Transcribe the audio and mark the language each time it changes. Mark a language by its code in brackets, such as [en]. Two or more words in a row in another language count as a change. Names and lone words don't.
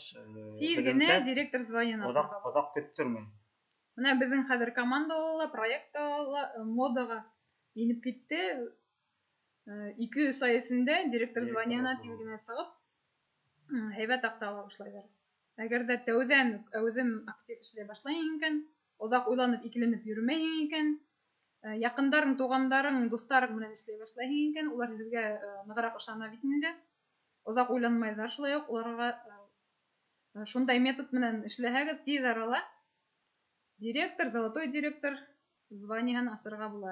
[ba] тиз генә директор звонына саба. Оҙаҡ көттөрмәй. Менә безнең хәзер командала, проектта модага инеп китте. 2-3 ай эсендә директор звонына тиз генә сыгып, һәйбәт акча ала башлайлар. Әгәр дә тәүҙән әүҙем актив эшләй башлайһың икән, оҙаҡ уйланып икеләнеп йөрөмәйһең икән, яҡындарың, туғандарың, дуҫтарың менән эшләй башлайһың икән, улар һеҙгә нығыраҡ ышана бит инде. Оҙаҡ уйланмайҙар, шулай уҡ уларға шундай метод менән эшләһәгеҙ, тиҙ арала директор, золотой директор званиеһын асырға була.